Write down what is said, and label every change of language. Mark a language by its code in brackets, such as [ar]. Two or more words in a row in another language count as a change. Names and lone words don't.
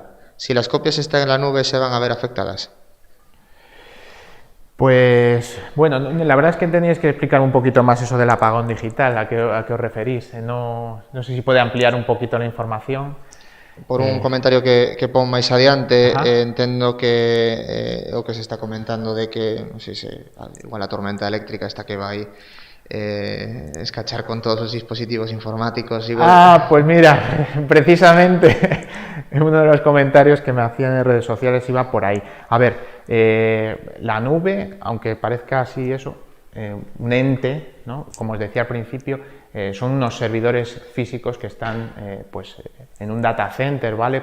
[es] Si las copias están en la nube, ¿se van a ver afectadas? Pues, bueno, la verdad es que teníais que explicar un poquito más eso del apagón digital, a qué os referís. No sé si puede ampliar un poquito la información. [gl] Por un comentario que pon máis adiante, entendo que o que se está comentando de que, non sei se igual a tormenta eléctrica esta que vai escachar con todos os dispositivos informáticos. Igual. [es] Pues mira, precisamente uno de los comentarios que me hacían en redes sociales iba por ahí. A ver, la nube, aunque parezca así eso, un ente, ¿no? Como os decía al principio, son unos servidores físicos que están pues, en un [en] data center, [es] ¿vale?